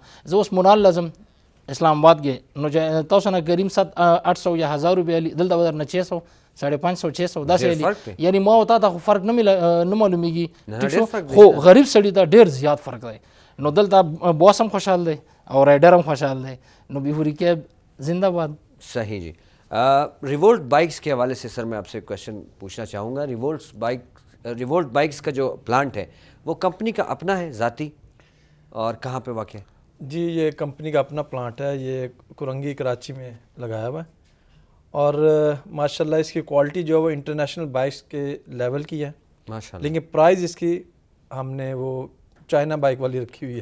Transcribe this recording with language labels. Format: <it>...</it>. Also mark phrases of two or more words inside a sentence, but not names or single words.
<ps>زه اوس مونال لازم اسلام آباد کې، نو چې تاسو نه کریم 800 یا 1000 روپۍ علي، دلته به درنه 600 550 600 داسې علي. یعنی ما او تا ته خو فرق نه معلومیږي، ټیک شو، خو غریب سړي ته ډېر زیات فرق دی. نو دلته باس هم خوشحال دی او رائډر هم خوشحال دی. نو B4U کیب زندہ باد.</ps> <ur>صحیح جی. ریولٹ بائکس کے حوالے سے سر میں آپ سے کویشچن پوچھنا چاہوں گا. ریولٹ بائکس کا جو پلانٹ ہے وہ کمپنی کا اپنا ہے ذاتی اور کہاں پہ واقع ہے؟ جی یہ کمپنی کا اپنا پلانٹ ہے، یہ کرنگی کراچی میں لگایا ہوا ہے، اور ماشاءاللہ اس کی کوالٹی جو ہے وہ</ur> <en>international bikes</en> <ur>کے لیول کی ہے ماشاءاللہ، لیکن پرائز اس کی ہم نے وہ</ur> <en>China bike</en> <ur>والی رکھی ہوئی ہے</ur>